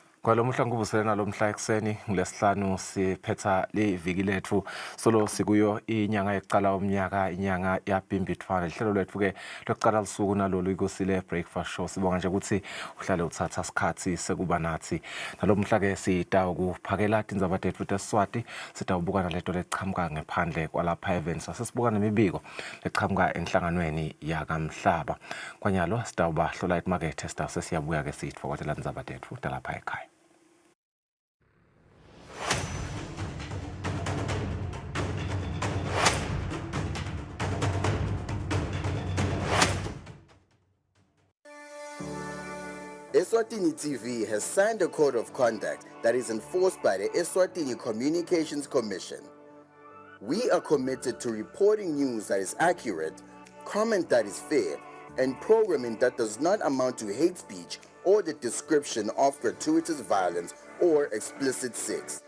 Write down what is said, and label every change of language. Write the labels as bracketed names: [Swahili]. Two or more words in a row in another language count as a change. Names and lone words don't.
[Swati] Kwalo mhla ngubusela lomhla ekseni ngilesihlanu siphetha liviki lethu solo sikuyo inyanga eqala umnyaka inyanga yabhimbidvana ihlelo lethu ke lokuqala lisuku nalolu ikusile [English] breakfast show [Swati] sibonga nje ukuthi uhlale uthatha isikhathi sekuba nathi nalomhla ke sita ukuphakela indzaba tethu teSwati sita ubuka naleto lechamuka ngephandle kwalapha events sesibuka nemibiko lechamuka enhlanganweni yakamhlaba kwanyalo sita ubahlola imarket sita sesiyabuya ke sitfokotela indzaba tethu talapha ekhaya. [English] Eswatini TV has signed a code of conduct that is enforced by the Eswatini Communications Commission. We are committed to reporting news that is accurate, comment that is fair, and programming that does not amount to hate speech or the description of gratuitous violence or explicit sex.